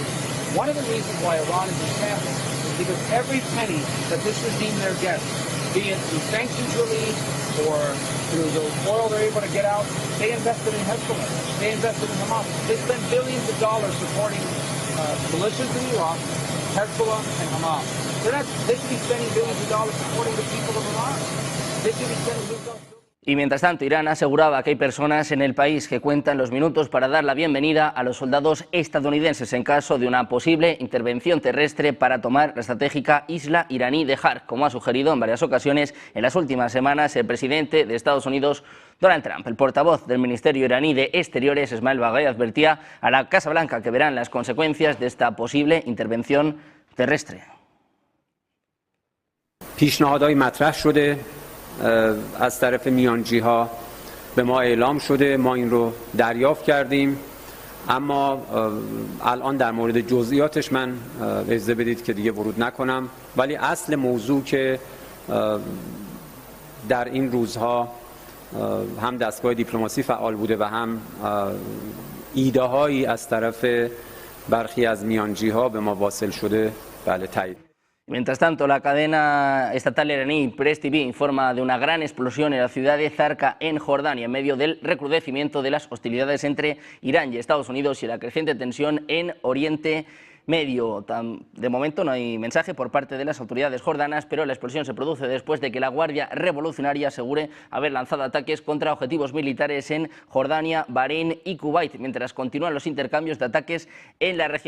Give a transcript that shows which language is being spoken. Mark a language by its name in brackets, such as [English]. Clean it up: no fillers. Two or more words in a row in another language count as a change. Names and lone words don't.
[English] One of the reasons why Iran is in shambles is because every penny that this regime there gets, be it through sanctions relief or through the oil they're able to get out, they invested in Hezbollah, they invested in Hamas. They spent billions of dollars supporting militias in Iraq, Hezbollah, and Hamas. They should be spending billions of dollars supporting the people of Iran. They should be spending billions of dollars. [Spanish] Y mientras tanto, Irán aseguraba que hay personas en el país que cuentan los minutos para dar la bienvenida a los soldados estadounidenses en caso de una posible intervención terrestre para tomar la estratégica isla iraní de Har, como ha sugerido en varias ocasiones en las últimas semanas el presidente de Estados Unidos, Donald Trump. El portavoz del Ministerio iraní de Exteriores, Ismail Baghai, advertía a la Casa Blanca que verán las consecuencias de esta posible intervención terrestre. [Persian] پیشنهادهای مطرح شده از طرف میانجی ها به ما اعلام شده، ما این رو دریافت کردیم، اما الان در مورد جزئیاتش من اجازه بدید که دیگه ورود نکنم، ولی اصل موضوع که در این روزها هم دستگاه دیپلماسی فعال بوده و هم ایده هایی از طرف برخی از میانجی ها به ما واصل شده، بله تایید. [Spanish] Mientras tanto, la cadena estatal iraní Press TV informa de una gran explosión en la ciudad de Zarqa, en Jordania, en medio del recrudecimiento de las hostilidades entre Irán y Estados Unidos y la creciente tensión en Oriente Medio. De momento no hay mensaje por parte de las autoridades jordanas, pero la explosión se produce después de que la Guardia Revolucionaria asegure haber lanzado ataques contra objetivos militares en Jordania, Bahrein y Kuwait, mientras continúan los intercambios de ataques en la región.